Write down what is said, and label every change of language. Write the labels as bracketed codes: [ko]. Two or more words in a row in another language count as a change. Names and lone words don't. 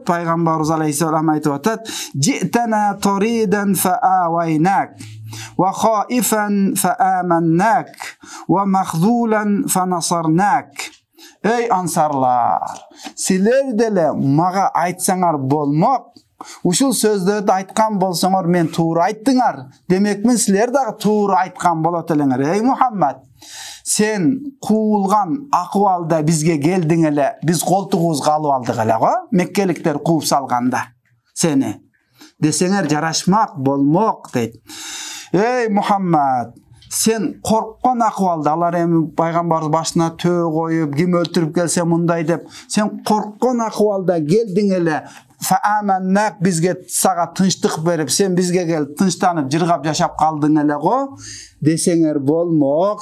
[ky] Пайгамбарыбыз алейхиссалам айтып атат: [ar] "جئتنا طريدا فآويناك، وخائفا فأمناك، ومخذولا فنصرناك." [ky] Ey ансарлар, силер деле мага айтсаңар болмок. Ушул сөздөрдү айткан болсоңор мен туура айттыңар. Демекмин силер дагы туура айткан болот элеңер. Ey Muhammed, sen куулган акыбалда бизге келдиң эле, биз колтугубузга алып алдык эле го, меккеликтер кууп салганда сени. Десеңер жарашмак болмок дейт. Ey Muhammed, sen корккон акыбалда, алар эми пайгамбарыбыз башына төө коюп, ким өлтүрүп келсе мындай деп, сен корккон акыбалда келдиң эле, фааманнак, бизге сага тынчтык берип, сен бизге келип тынчтанып жыргап жашап калдың эле го, десеңер болмок.